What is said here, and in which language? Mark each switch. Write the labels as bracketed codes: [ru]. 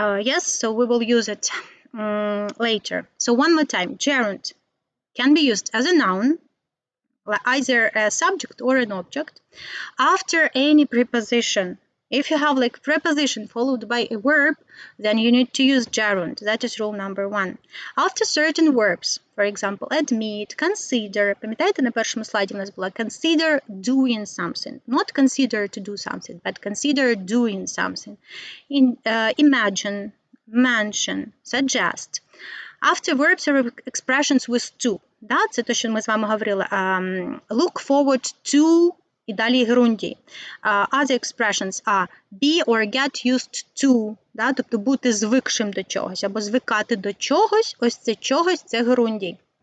[en] Yes, so we will use it later. So one more time, gerund can be used as a noun, either a subject or an object, after any preposition. If you have like preposition followed by a verb, then you need to use gerund. That is rule number 1. After certain verbs, for example, admit, consider. [uk] Пам'ятаєте, на першому слайді у нас була [en] consider doing something. Not consider to do something, but consider doing something. Imagine, mention, suggest. After verbs or expressions with to. [uk] Да, це те, що ми з вами говорили. [en] Look forward to [uk] і далі герундій. [en] Other expressions are be or get used to, [uk] да, тобто бути звикшим до чогось, або звикати до чогось, ось це чогось, це герундій.